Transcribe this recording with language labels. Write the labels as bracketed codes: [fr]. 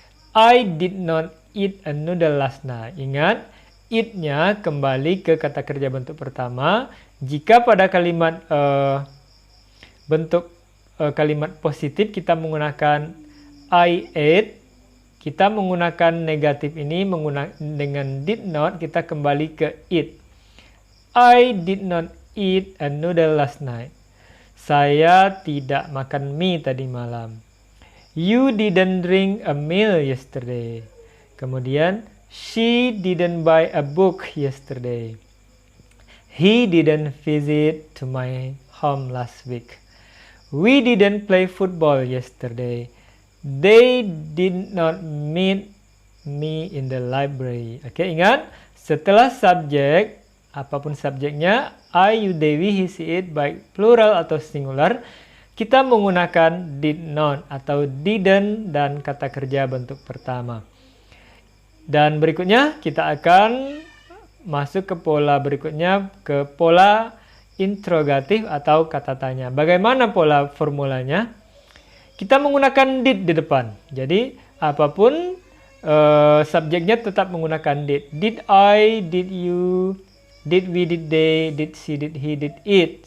[en] I did not eat a noodle last night. [id] Ingat, eat-nya kembali ke kata kerja bentuk pertama. Jika pada kalimat bentuk kalimat positif kita menggunakan I ate, kita menggunakan negatif ini dengan did not, kita kembali ke eat. [en] I did not eat a noodle last night. [id] Saya tidak makan mie tadi malam. [en] You didn't drink a milk yesterday. Kemudian, she didn't buy a book yesterday. He didn't visit to my home last week. We didn't play football yesterday. They did not meet me in the library. [id] Oke, ingat, setelah subjek apapun subjeknya, I, you, they, we, he, she, it, baik plural atau singular, kita menggunakan did not atau didn't dan kata kerja bentuk pertama. Dan berikutnya kita akan masuk ke pola berikutnya, ke pola interrogatif atau kata tanya. Bagaimana pola formulanya? Kita menggunakan did di depan. Jadi apapun subjeknya tetap menggunakan did. [en] Did I, did you, did we, did they, did she, did he, did it.